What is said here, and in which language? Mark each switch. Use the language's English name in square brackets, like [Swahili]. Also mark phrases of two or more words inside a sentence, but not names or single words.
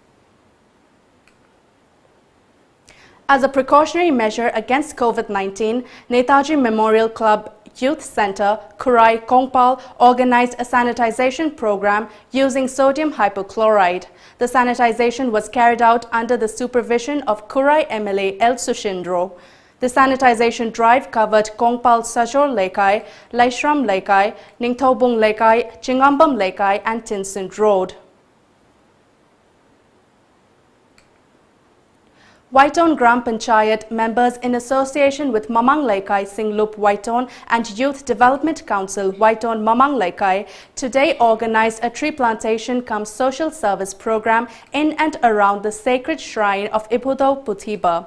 [English] As a precautionary measure against COVID-19, Netaji Memorial Club Youth Center, Kurai Kongpal, organized a sanitization program using sodium hypochlorite. The sanitization was carried out under the supervision of Kurai MLA El Sushindro. The sanitization drive covered Kongpal Sajor Lekai, Laishram Lekai, Ningthobung Lekai, Chingambam Lekai, and Tinsund Road. Waiton Gram Panchayat members in association with Mamang Laikai Singlup Waiton and Youth Development Council Waiton Mamang Laikai today organized a tree plantation cum social service program in and around the sacred shrine of Ibudo Puthiba.